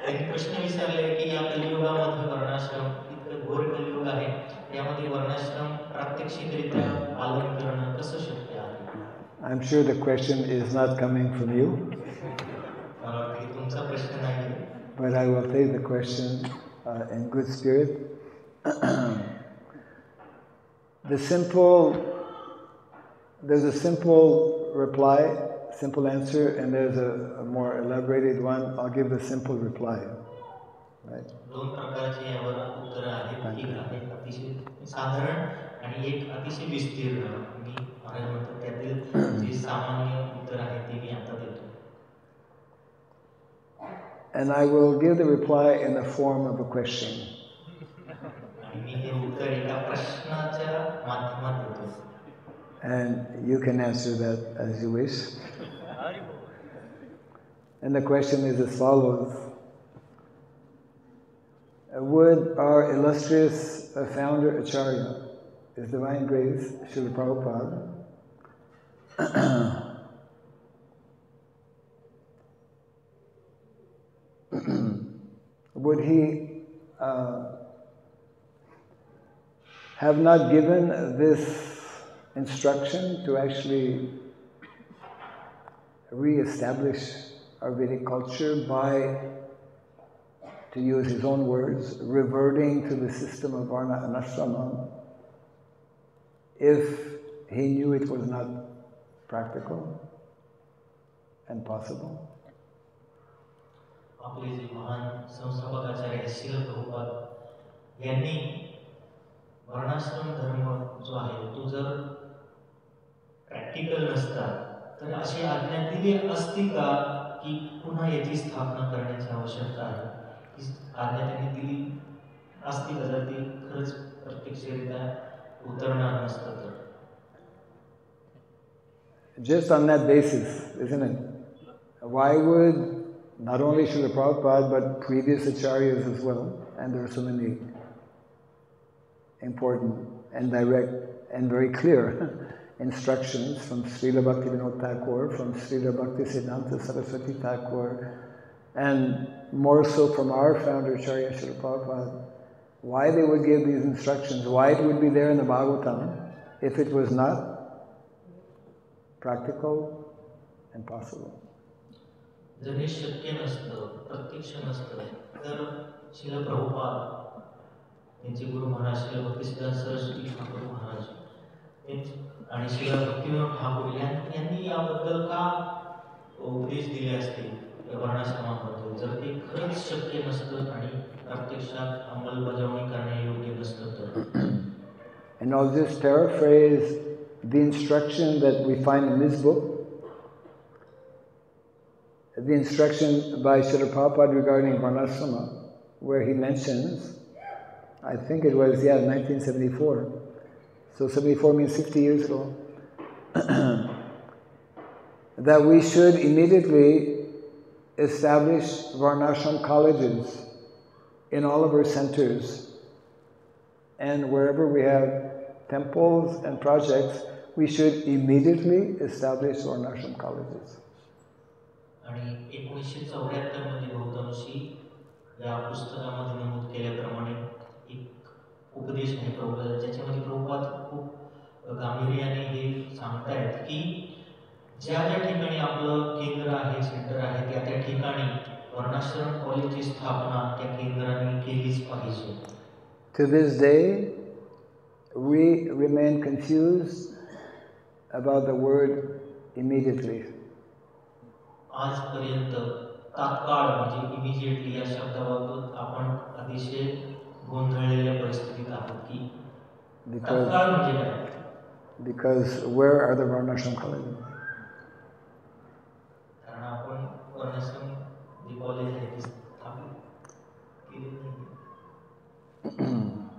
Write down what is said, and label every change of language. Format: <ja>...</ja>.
<mr>प्रश्न विचारले की या कलियुगामध्ये वर्णाश्रम इतकं घोर कलियुग आहे, यामध्ये वर्णाश्रम प्रात्यक्षिकरित्या पालन करणं कसं शक्य आहे?</mr> <en>I'm sure the question is not coming from you.</en> <mr>तुमचा प्रश्न नाही.</mr> <en>But I will take the question in good spirit. There's a simple reply, simple answer, and there's a more elaborated one. I'll give the simple reply. Right?</en> <mr>दोन प्रकारचे यावर उत्तर आहेत. एक आहे अतिशय साधारण आणि एक अतिशय विस्तीर्ण. मी महाराज म्हणतात त्यातील जे सामान्य उत्तर आहे ते मी आता देतो.</mr> <en>And I will give the reply in the form of a question.</en> <mr>आणि मी हे उत्तर एका प्रश्नाच्या माध्यमात देतो.</mr> <en>And you can answer that as you wish. And the question is as follows. would our illustrious founder Acharya, His Divine Grace, Srila Prabhupada, would he have not given this instruction to actually re-establish our Vedic culture by, to use his own words, reverting to the system of Varna and Ashrama, if he knew it was not practical and possible?</en> <mr>आपले जे महान संस्थापक आचार्य श्रील प्रभुपाद यांनी वर्णाश्रम धर्म जो आहे तो जर प्रॅक्टिकल नसता तर अशी आज्ञा दिली असती का की पुन्हा याची स्थापना करण्याची आवश्यकता आहे? ही आज्ञा त्यांनी दिली असती का जर ती खरंच प्रत्यक्षरित्या उतरणार नसतं तर?</mr> <en>Just on that basis, isn't it? Why would not only Srila Prabhupada but previous acharyas as well, and there are so many important and direct and very clear instructions from Srila Bhaktivinoda Thakur, from Srila Bhaktisiddhanta Saraswati Thakur, and more so from our founder Acharya Srila Prabhupada, why they would give these instructions, why it would be there in the Bhagavatam if it was not practical and possible.</en> <mr>जर हे शक्य नसतं, प्रत्यक्ष नसतं, तर श्रील प्रभुपाद, त्यांचे गुरु महाराज श्रील भक्तिसिद्धांत सरस्वती ठाकूर महाराज आणि श्रील भक्तिविनोद ठाकूर यांनी याबद्दल का उपदेश दिले असते वर्णाश्रमाबद्दल, जर ते खरंच शक्य नसतं आणि प्रत्यक्षात अंमलबजावणी करण्यायोग्य नसतं तर?</mr> <en>And I'll just paraphrase the instruction that we find in this book, the instruction by Srila Prabhupada regarding Varnasrama, where he mentions, I think it was, 1974. So 74 means 60 years ago. That we should immediately establish Varnashram colleges in all of our centers. And wherever we have temples and projects, we should immediately establish Varnashram colleges.</en> <mr>आणि 1974 मध्ये बहुतांशी या पुस्तकामध्ये नमूद केल्याप्रमाणे एक उपदेश आहे प्रभुपाद, ज्याच्यामध्ये प्रभुपाद खूप गांभीर्याने हे सांगतायत की ज्या ज्या ठिकाणी आपलं केंद्र आहे, सेंटर आहे, त्या ठिकाणी वर्णाश्रम कॉलेजची स्थापना त्या केंद्राने केलीच पाहिजे.</mr> <en>To this day, we remain confused about the word immediately.</en> <mr>आजपर्यंत तात्काळ म्हणजे इमिजिएटली या शब्दाबाबत आपण अतिशय गोंधळलेल्या परिस्थितीत आहोत की तात्काळ म्हणजे काय?</mr> <en>Because where are the Varnashram colleges?</en> <mr>कारण आपण वर्णाश्रम जे कॉलेज आहे ते स्थापित केले नाही.</mr>